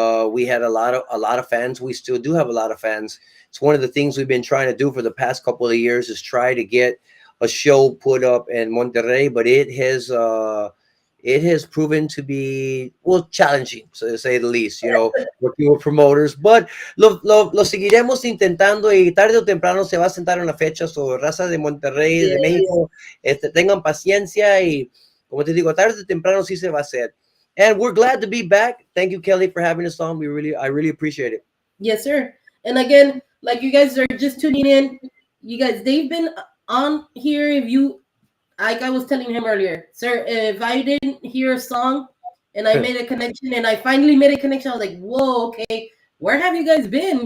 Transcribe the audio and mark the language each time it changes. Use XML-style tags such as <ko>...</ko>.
<en>We had a lot of fans. We still do have a lot of fans. It's one of the things we've been trying to do for the past couple of years, is try to get a show put up in Monterrey, but it has proven to be, challenging, so to say the least, working with promoters, but</en> <es>lo seguiremos intentando, y tarde o temprano se va a sentar una fecha.</es> <en>So,</en> <es>raza de Monterrey, de México, tengan paciencia, y como te digo, tarde o temprano sí se va a hacer.</es> <en>And we're glad to be back. Thank you, Kelly, for having us on. I really appreciate it. Yes, sir. And again, like you guys are just tuning in, you guys, they've been on here. Like I was telling him earlier, sir, if I didn't hear a song and I made a connection, and I finally made a connection, I was like, whoa, okay, where have you guys been?</en>